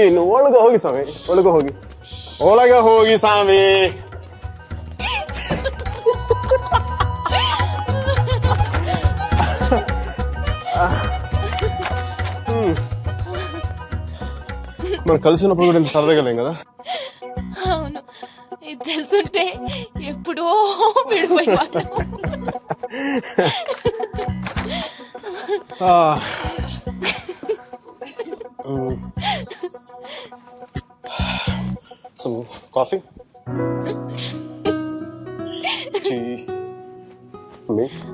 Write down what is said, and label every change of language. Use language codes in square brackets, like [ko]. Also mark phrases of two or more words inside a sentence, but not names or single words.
[kn] ಒಳಗೆ ಹೋಗಿ ಸ್ವಾಮಿ, ಒಳಗೆ ಹೋಗಿ, ಒಳಗೆ ಹೋಗಿ ಸ್ವಾಮಿ. [te] మనం కలిసినప్పుడు కూడా ఇంత సరదాగా లేం కదా. అవును, ఇది తెలుసుంటే ఎప్పుడో విడిపోయేవాళ్ళం. [en] Some coffee? Tea? Milk?